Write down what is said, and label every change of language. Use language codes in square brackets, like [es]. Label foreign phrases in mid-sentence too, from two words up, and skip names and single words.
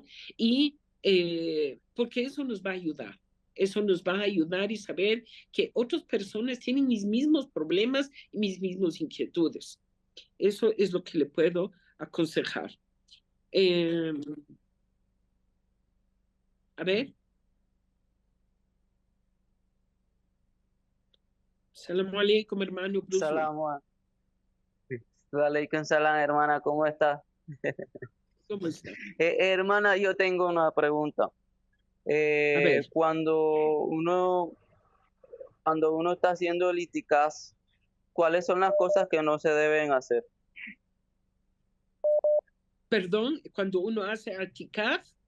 [es] Y porque eso nos va a ayudar. Eso nos va a ayudar y saber que otras personas tienen mis mismos problemas y mis mismas inquietudes. Eso es lo que le puedo aconsejar. A ver. [ar] سلام عليكم, [es] hermano Bruce. [ar] عليكم سلام, [es] hermana, ¿cómo está? ¿Cómo está? Hermana, yo tengo una pregunta. ver. Cuando uno está haciendo el itikaf, ¿cuáles son las cosas que no se deben hacer? Perdón, cuando uno hace itikaf.